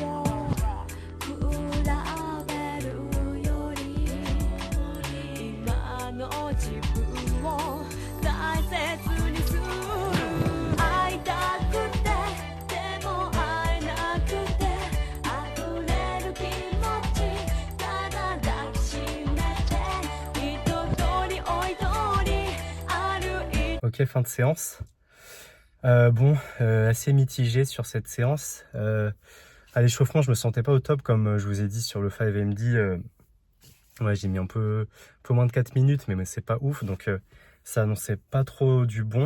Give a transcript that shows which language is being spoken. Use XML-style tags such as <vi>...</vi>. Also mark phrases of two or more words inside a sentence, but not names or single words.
<ja>よ比べるより今の自分を大切にする会いたくてでも会えなくて溢れる気持ちただ抱きしめて一通り追い通り歩いて</ja> <fr>Ok, fin de séance. Assez mitigé sur cette séance. À l'échauffement, je me sentais pas au top, comme je vous ai dit sur le 5MD. Ouais, j'ai mis un peu moins de 4 minutes, mais c'est pas ouf, donc ça annonçait pas trop du bon.</fr>